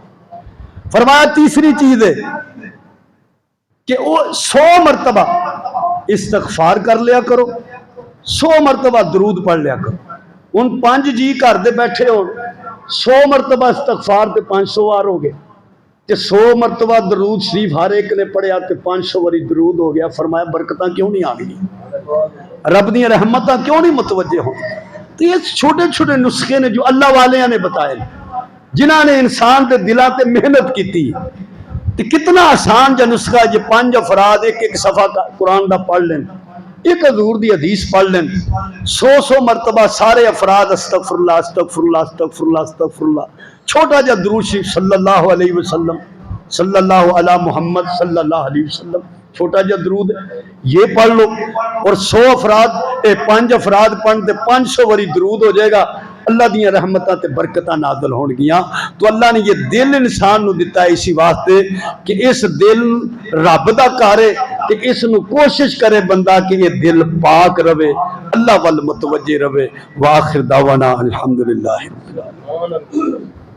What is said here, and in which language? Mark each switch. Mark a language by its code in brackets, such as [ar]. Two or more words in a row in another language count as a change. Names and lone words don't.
[ur] فرمایا تیسری چیز ہے کہ وہ 100 مرتبہ استغفار کر لیا کرو, 100 مرتبہ درود پڑھ لیا کرو. [pa] ان 5 جی گھر دے بیٹھے ہو 100 مرتبہ استغفار تے 500 وار ہو گئے. تے 100 مرتبہ درود شریف ہر ایک نے پڑھیا تے 500 واری درود ہو گیا. فرمایا برکتاں کیوں نہیں آ گئی؟ رب دی رحمتاں کیوں نہیں متوجہ ہوں؟ تو یہ چھوٹے چھوٹے نسخے نے جو اللہ والے نے بتائے، جنہاں نے انسان دے دلاں تے محنت کیتی. تو کتنا آسان جا نسخہ ہے، یہ 5 افراد ایک ایک صفحہ قرآن دا پڑھ لیں، ایک حضور دی حدیث پڑھ لیں، 100 مرتبہ سارے افراد [ar] استغفر اللہ استغفر اللہ استغفر اللہ استغفر اللہ. [pa] چھوٹا جا درود شریف [ar] صلی اللہ علیہ وسلم، صلی اللہ علی محمد صلی اللہ علیہ وسلم، [pa] چھوٹا جا درود ہے، یہ پڑھ لو اور 100 افراد 5 افراد پڑھ دے 500 واری درود ہو جائے گا. اللہ دیاں رحمتاں تے برکتاں نازل ہون گیاں. تو اللہ نے یہ دل انسان نو دتا ہے اسی واسطے کہ اس دل رب دا کرے کہ اس نو کوشش کرے بندہ کہ یہ دل پاک رہے، اللہ وال متوجہ رہے. [ar] وآخر دعوانا الحمدللہ رب العالمین.